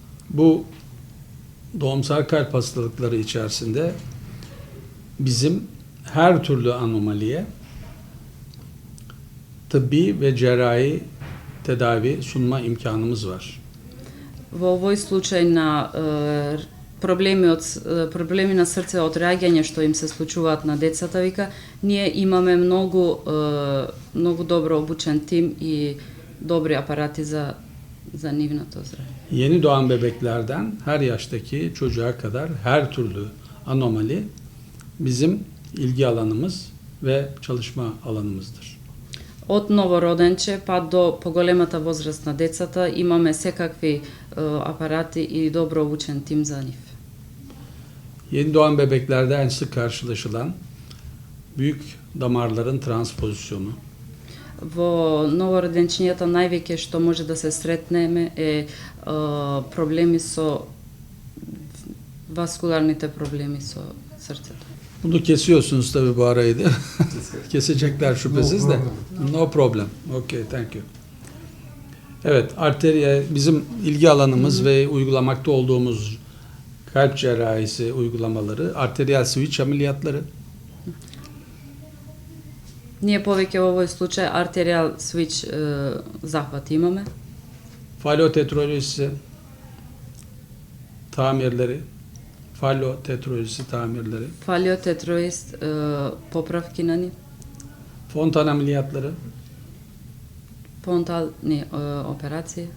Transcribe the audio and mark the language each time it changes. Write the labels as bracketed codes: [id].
[tr] Bu doğumsal kalp hastalıkları içerisinde bizim her türlü anomaliye tıbbi ve cerrahi tedavi sunma imkanımız var. [mk] Во овој случај на проблеми на срце од раѓање што им се случуваат на децата, вика, ние имаме многу добро обучен тим и добри апарати за нивното здравје. [tr] Yeni doğan bebeklerden her yaştaki çocuğa kadar her türlü anomali bizim ilgi alanımız ve çalışma alanımızdır. [mk] Од новороденче па до поголемата возраст на децата имаме секакви апарати и добро обучен тим за нив. [tr] Yeni doğan bebeklerde en sık karşılaşılan büyük damarların transpozisyonu. [mk] Во новороденчињата највеќе што може да се сретнеме е проблеми со vaskülarните problemi со срцето. [tr] Bunu kesiyorsunuz tabii bu arayı da. Kesecekler şüphesiz de. [en] No problem. Okay, thank you. [tr] Evet, arteriye bizim ilgi alanımız ve uygulamakta olduğumuz kalp cerrahisi uygulamaları, arteriyel switch ameliyatları. [mk] Ние повеќе во овој случај артеријал свич захват имаме. [tr] Fallotetrolojisi tamirleri, fallotetrolojisi tamirleri, [mk] Фалиотетроист поправки на ни, [tr] fontan ameliyatları, [mk] фонтални операции,